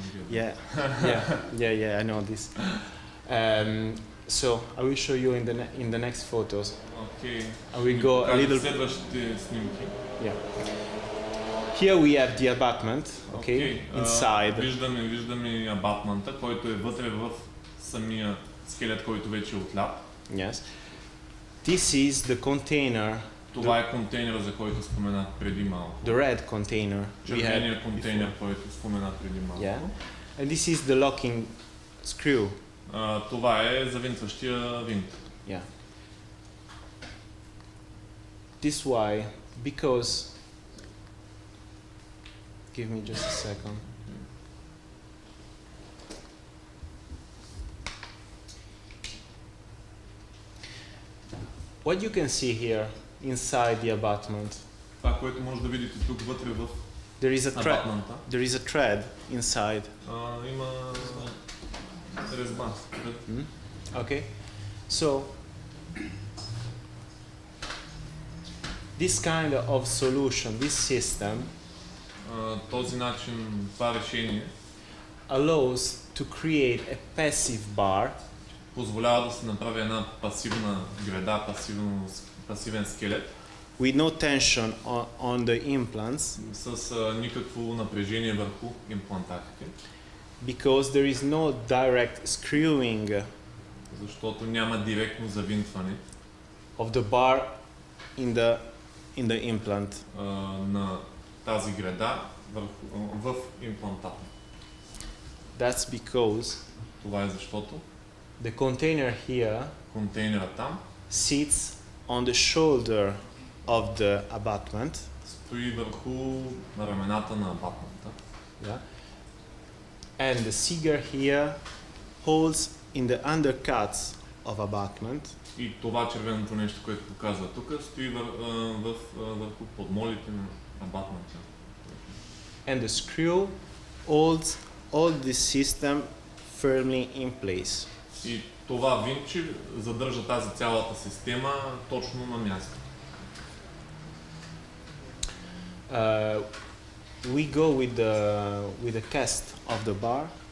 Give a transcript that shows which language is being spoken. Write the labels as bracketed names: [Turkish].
[English] Yeah, I know this. So I will show you in the next photos. Окей. I will go a little. [Bulgarian] Следващите снимки. Yeah. [English] Here we have the abutment, okay, inside. [Bulgarian] Виждаме абатмента, който е вътре в самия скелет, който вече е отлят. [English] Yes. This is the container. [Bulgarian] Това е контейнера, за който споменах преди малко. [English] The red container. [Bulgarian] Червения контейнер, който споменах преди малко. Yeah. [English] And this is the locking screw. [Bulgarian] Това е завинтващия винт. Yeah. [English] This why, because. Give me just a second. What you can see here inside the abutment, [Bulgarian] Това, което може да видите тук вътре в [English] there is a thread. [Bulgarian] абатмента, [English] There is a thread inside. [Bulgarian] има резба. [English] Okay, so this kind of solution, this system, [Bulgarian] Този начин, това решение [English] allows to create a passive bar [Bulgarian] позволява да се направи една пасивна греда, пасивен скелет [English] with no tension on the implants, [Bulgarian] с никакво напрежение върху имплантатите, [English] because there is no direct screwing [Bulgarian] защото няма директно завинтване [English] of the bar in the implant. [Bulgarian] На тази греда в имплантата. [English] That's because [Bulgarian] Това е защото [English] the container here [Bulgarian] контейнера там [English] sits on the shoulder of the abutment. [Bulgarian] стои върху рамената на абатмента. Yeah. [English] And the seeger here holds in the undercuts of abutment. [Bulgarian] И това червеното нещо, което показва тук, стои върху подмолите на абатмента. [English] And the screw holds all this system firmly in place. [Bulgarian] И това винче задържа тази цялата система точно на място. [English] We go with the cast of the bar.